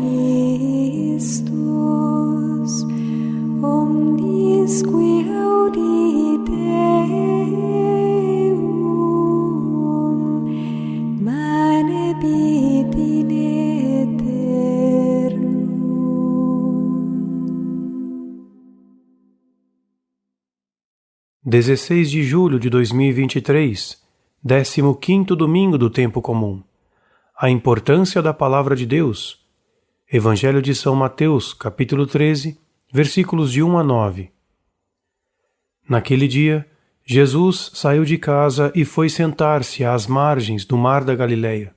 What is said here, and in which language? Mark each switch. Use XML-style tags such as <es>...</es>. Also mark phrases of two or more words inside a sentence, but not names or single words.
<la>Christus, omnis qui audit eum, manebit in aeternum.</la> <pt>16 de julho de 2023, 15º domingo do tempo comum. A importância da palavra de Deus. Evangelho de São Mateus, capítulo 13, versículos de 1 a 9. Naquele dia, Jesus saiu de casa e foi sentar-se às margens do mar da Galileia.</pt>